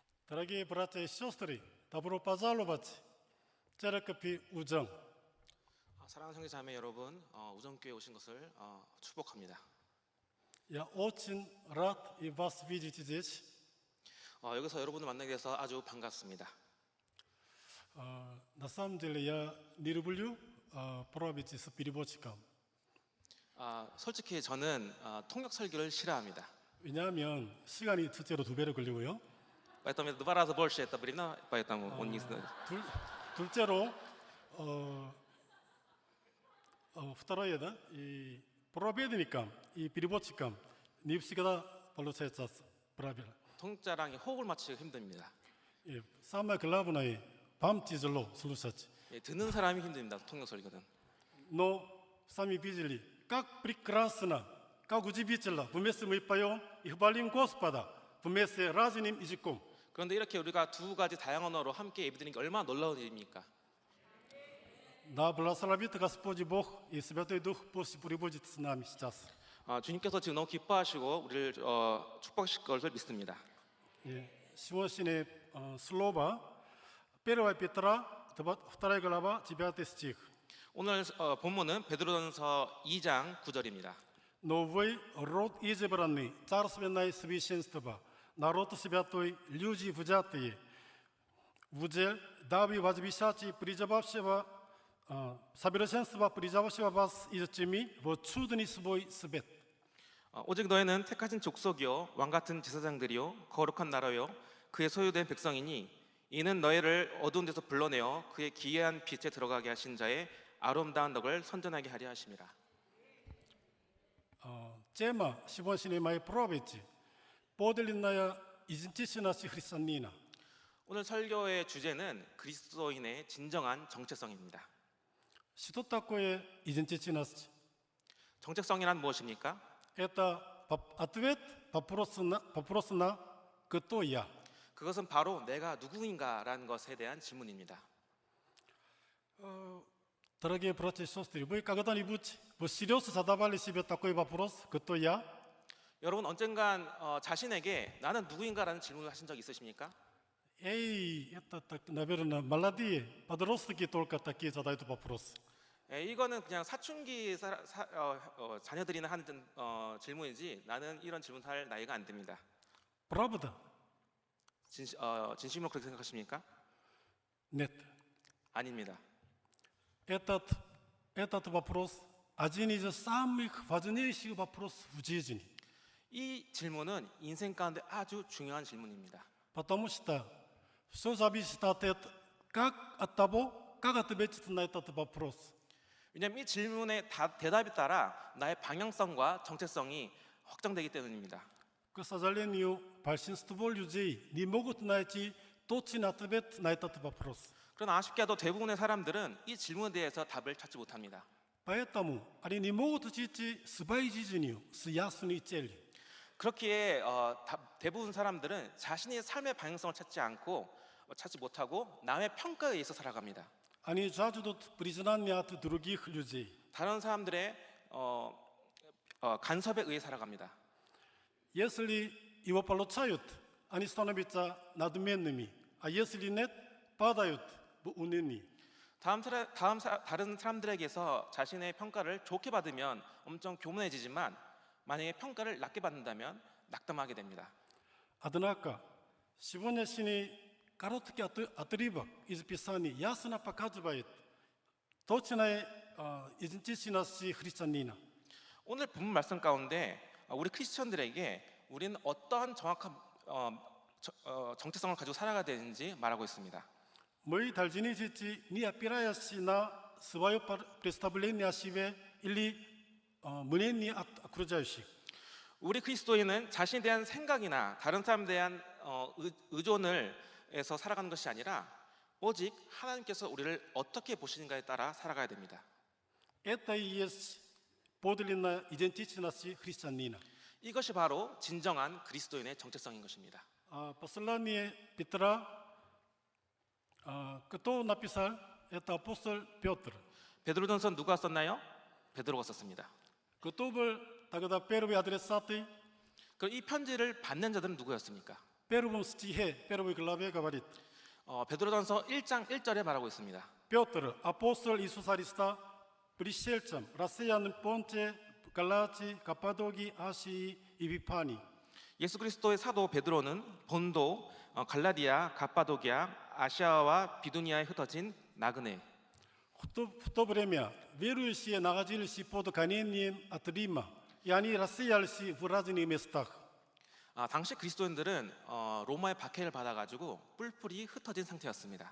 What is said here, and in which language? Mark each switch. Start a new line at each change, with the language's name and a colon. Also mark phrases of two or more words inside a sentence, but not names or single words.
Russian: Дорогие братья и сестры, добро пожаловать в церковь 우정.
Korean: 사랑하는 형제자매 여러분, 우정교회 오신 것을 축복합니다.
Russian: Я очень рад и вас видеть здесь.
Korean: 여기서 여러분을 만나게 돼서 아주 반갑습니다.
Russian: На самом деле я не люблю проповеди с переводчиком.
Korean: 솔직히 저는 통역 설교를 싫어합니다. 왜냐하면 시간이 첫째로 2배로 걸리고요.
Russian: Поэтому два раза больше это время, поэтому он не знает. 둘째로 второе, да, и проповедникам и переводчикам не всегда получается правильно.
Korean: 통역자랑 호흡을 맞추기가 힘듭니다.
Russian: И самое главное, вам тяжело слушать.
Korean: 듣는 사람이 힘듭니다. 통역 설교는.
Russian: Но сами видели, как прекрасно, как удивительно, вместе мы поем и хвалим Господа, вместе разным языком.
Korean: 그런데 이렇게 우리가 두 가지 다양한 언어로 함께 예배드리는 게 얼마나 놀라운 일입니까?
Russian: Да благословит Господь Бог и Святой Дух пусть пребудет с нами сейчас.
Korean: 주님께서 지금 너무 기뻐하시고 우리를 축복하실 것을 믿습니다.
Russian: сегодняшнее слово 1 Петра 2 глава 9 стих.
Korean: 오늘 본문은 베드로전서 2장 9절입니다.
Russian: Но вы род избранный, царственное священство, народ святой, люди взятые в удел, дабы возвещать призывавшего совершенства, призывавшего вас из тьмы в чудный свой свет.
Korean: 오직 너희는 택하신 족속이요 왕같은 제사장들이요 거룩한 나라요 그의 소유된 백성이니 이는 너희를 어두운 데서 불러내어 그의 기이한 빛에 들어가게 하신 자의 아름다운 덕을 선전하게 하려 하심이라.
Russian: Тема сегодняшней моей проповеди подлинная идентичность христианина.
Korean: 오늘 설교의 주제는 그리스도인의 진정한 정체성입니다.
Russian: Что такое идентичность?
Korean: 정체성이란 무엇입니까?
Russian: Это ответ вопрос на кто я.
Korean: 그것은 바로 내가 누구인가라는 것에 대한 질문입니다.
Russian: Дорогие братья и сестры, вы когда-нибудь всерьез задавали себе такой вопрос, кто я?
Korean: 여러분 언젠간 자신에게 나는 누구인가라는 질문을 하신 적 있으십니까?
Russian: Эй, это, наверное, молодые подростки только такие задают вопрос.
Korean: 이거는 그냥 사춘기 자녀들이나 하는 질문이지 나는 이런 질문할 나이가 안 됩니다.
Russian: Правда?
Korean: 진심으로 그렇게 생각하십니까?
Russian: Нет.
Korean: 아닙니다.
Russian: Этот вопрос один из самых важнейших вопросов в жизни.
Korean: 이 질문은 인생 가운데 아주 중요한 질문입니다.
Russian: Потому что все зависит от того, как ответить на этот вопрос.
Korean: 왜냐하면 이 질문의 대답에 따라 나의 방향성과 정체성이 확정되기 때문입니다.
Russian: К сожалению, большинство людей не могут найти точный ответ на этот вопрос.
Korean: 그러나 아쉽게도 대부분의 사람들은 이 질문에 대해서 답을 찾지 못합니다.
Russian: Поэтому они не могут жить своей жизнью с ясной целью.
Korean: 그렇기에 대부분 사람들은 자신의 삶의 방향성을 찾지 못하고 남의 평가에 의해서 살아갑니다.
Russian: Они жаждут признания от других людей.
Korean: 다른 사람들의 간섭에 의해 살아갑니다.
Russian: Если его получают, они становятся надменными, а если нет, падают в уныние.
Korean: 다른 사람들에게서 자신의 평가를 좋게 받으면 엄청 교만해지지만 만약에 평가를 낮게 받는다면 낙담하게 됩니다.
Russian: Однако, сегодняшний короткий отрывок из Писания ясно показывает точную идентичность христианина.
Korean: 오늘 본문 말씀 가운데 우리 크리스천들에게 우리는 어떠한 정확한 정체성을 가지고 살아가야 되는지 말하고 있습니다.
Russian: Мы должны жить, не опираясь на свое представление о себе или мнение от окружающих.
Korean: 우리 그리스도인은 자신에 대한 생각이나 다른 사람에 대한 의존을 해서 살아가는 것이 아니라 오직 하나님께서 우리를 어떻게 보시는가에 따라 살아가야 됩니다.
Russian: Это и есть подлинная идентичность христианина.
Korean: 이것이 바로 진정한 그리스도인의 정체성인 것입니다.
Russian: Послание Петра, кто написал? Это апостол Петр.
Korean: 베드로전서 누가 썼나요? 베드로가 썼습니다.
Russian: Кто был тогда первый адресат?
Korean: 그럼 이 편지를 받는 자들은 누구였습니까?
Russian: первом стихе первой главе говорит:
Korean: 베드로전서 1장 1절에 말하고 있습니다.
Russian: Петр, апостол Иисуса Христа, пришельцам, россиянам Понте, Галатии, Каппадокии, Асии и Вифании.
Korean: 예수 그리스도의 사도 베드로는 본도, 갈라디아, 갑바도기아, 아시아와 비두니아에 흩어진 나그네,
Russian: В то время верующие находились под гонением от Рима, и они рассеялись в разных местах.
Korean: 당시 그리스도인들은 로마의 박해를 받아가지고 뿔뿔이 흩어진 상태였습니다.